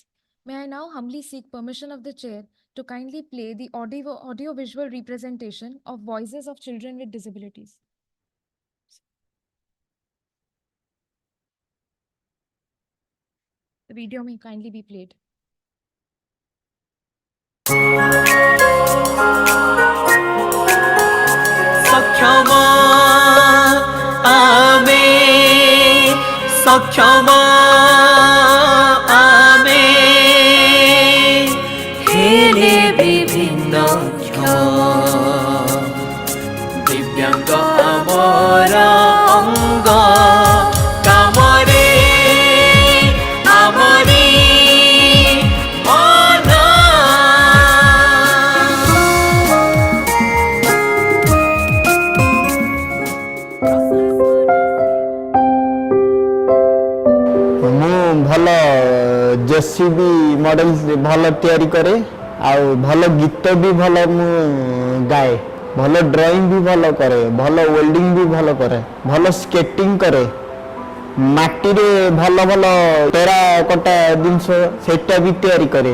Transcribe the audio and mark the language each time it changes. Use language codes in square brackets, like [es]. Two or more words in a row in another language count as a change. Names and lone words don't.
[en] May I now humbly seek permission of the chair to kindly play the audio-visual representation of voices of children with disabilities. The video may kindly be played. [or] ସକ୍ଷମ ଆମେ, ସକ୍ଷମ ଆମେ, ହେଲେ ବିଭିନ୍ନ ଦିବ୍ୟାଙ୍ଗ ଆମର ଅଙ୍ଗ କାମରେ ଆମରି ମନ. ମୁଁ ଭଲ [en] JCB model [or] ଭଲ ତିଆରି କରେ, ଆଉ ଭଲ ଗୀତ ବି ଭଲ ମୁଁ ଗାଏ, ଭଲ ଡ୍ରଇଂ ବି ଭଲ କରେ, ଭଲ ୱେଲ୍ଡିଂ ବି ଭଲ କରେ, ଭଲ ସ୍କେଟିଂ କରେ, ମାଟିରେ ଭଲ ଭଲ ଟେରାକୋଟା ଜିନିଷ ସେଇଟା ବି ତିଆରି କରେ।